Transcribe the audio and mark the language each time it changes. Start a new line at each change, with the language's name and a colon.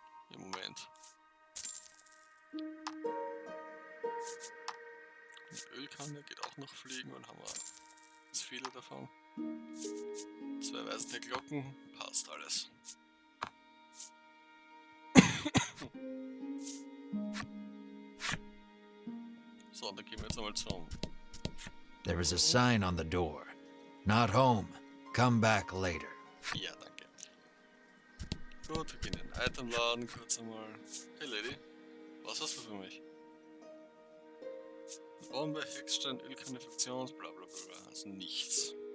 German: Im Moment. Die Ölkanne geht auch noch fliegen und haben wir ganz viele davon. 2 weiße Glocken, passt alles. So, dann gehen wir jetzt einmal zum.
English: There is a sign on the door. Not home. Come back later.
German: Ja, danke. Gut, wir gehen in den Itemladen kurz einmal. Hey Lady, was hast du für mich? Bombe, Hexstein, Ölkanne, Fraktions, bla bla bla. Also nichts.